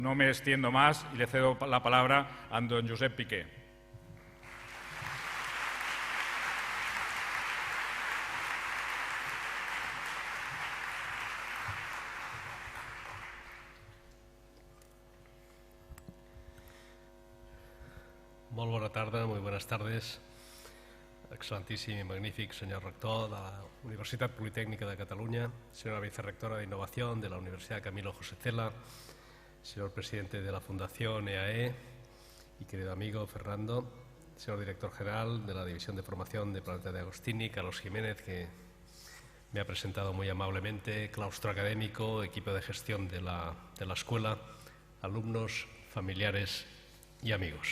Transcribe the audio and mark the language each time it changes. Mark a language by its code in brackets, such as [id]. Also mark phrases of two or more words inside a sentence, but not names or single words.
[es] No me extiendo más y le cedo la palabra a don Josep Piqué. [ca] Molt bona tarda, [es] muy buenas tardes. [ca] Excelentíssim i magnífic senyor rector [es] de la Universitat Politécnica de Cataluña, señora vicerrectora de Innovación de la Universidad Camilo José Cela, señor presidente de la Fundación EAE y querido amigo Fernando, señor director general de la División de Formación de Planeta de Agostini, Carlos Jiménez, que me ha presentado muy amablemente, claustro académico, equipo de gestión de la escuela, alumnos, familiares y amigos.